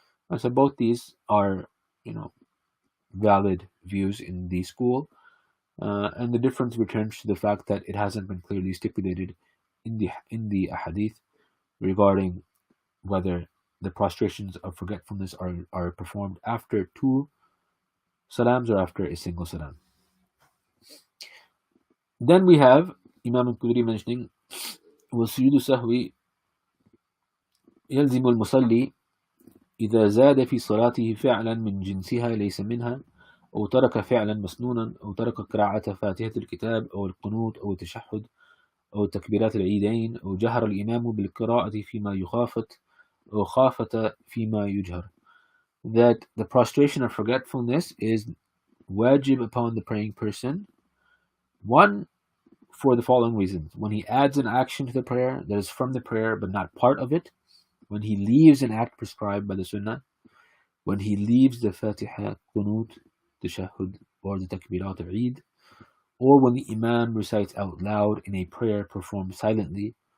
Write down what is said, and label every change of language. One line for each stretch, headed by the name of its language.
English: And so both these are, valid views in the school, and the difference returns to the fact that it hasn't been clearly stipulated in the ahadith regarding whether the prostrations of forgetfulness are performed after 2 salams or after a single salam. Then we have Imam al-Quduri mentioning,
Arabic: وَسُجُودُ السَّهْوِ يَلْزِمُ الْمُصَلِّي إذا زاد في صلاته فعلا من جنسها ليس منها، أو ترك فعلا مسنونا، أو ترك قراءة فاتحة الكتاب، أو القنوت، أو التشهد، أو تكبيرات العيدين، أو جهر الإمام بالقراءة فيما يخافت، أو خافت فيما يجهر.
English: That the prostration of forgetfulness is wajib upon the praying person. One, for the following reasons: when he adds an action to the prayer that is from the prayer but not part of it, when he leaves an act prescribed by the Sunnah, when he leaves the Fatiha, Qunut, Tashahhud, or the Takbirat al-Eid, or when the Imam recites out loud in a prayer performed silently,